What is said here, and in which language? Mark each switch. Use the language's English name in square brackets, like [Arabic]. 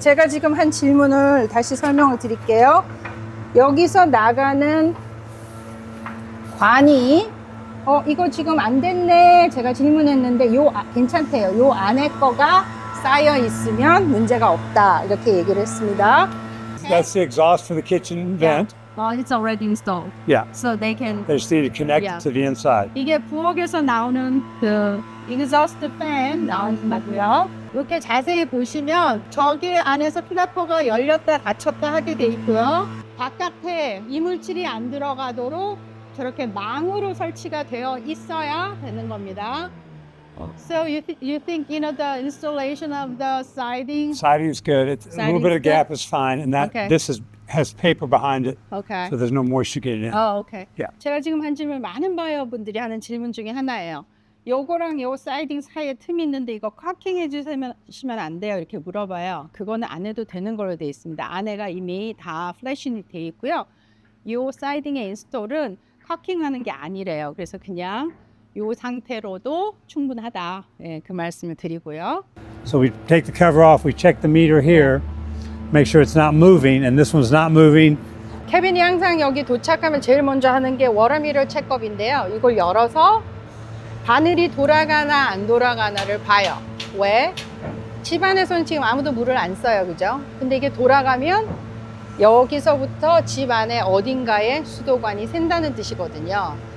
[Korean] 제가 지금 한 질문을 다시 설명을 드릴게요. 여기서 나가는 관이 이거 지금 안 됐네. 제가 질문했는데 괜찮대요. 요 안에 거가 쌓여 있으면 문제가 없다. 이렇게 얘기를 했습니다. [English] That's the exhaust for the kitchen vent. Well, it's already installed. Yeah. So they can They just need to connect Yeah. it to the inside. [Korean] 이게 부엌에서 나오는 그 exhaust fan 나오는 거고요. 이렇게 자세히 보시면 저기 안에서 필라퍼가 열렸다 닫혔다 하게 돼 있고요. 바깥에 이물질이 안 들어가도록 저렇게 망으로 설치가 되어 있어야 되는 겁니다. [English] So you think the installation of the siding? Siding's good. It's, a little bit of gap is fine, and that Okay. this has paper behind it, Okay. so there's no moisture getting in. 오케이. Yeah. [Korean] 제가 지금 한 질문 많은 바이어분들이 하는 질문 중에 하나예요. 요거랑 요 사이딩 사이에 틈이 있는데 이거 커킹 해주시면 안 돼요. 이렇게 물어봐요. 그거는 안 해도 되는 걸로 돼 있습니다. 안에가 이미 다 플래시니 돼 있고요. 요 사이딩의 인스톨은 커킹하는 게 아니래요. 그래서 그냥 요 상태로도 충분하다. 예, 그 말씀을 드리고요. [English] So we take the cover off. We check the meter here, make sure it's not moving, and this one's not moving. [Korean] 케빈이 항상 여기 도착하면 제일 먼저 하는 게 워터미러 체크업인데요. 이걸 열어서 바늘이 돌아가나 안 돌아가나를 봐요. 왜? 집안에서는 지금 아무도 물을 안 써요. 그죠? 근데 이게 돌아가면 여기서부터 집 안에 어딘가에 수도관이 샌다는 뜻이거든요.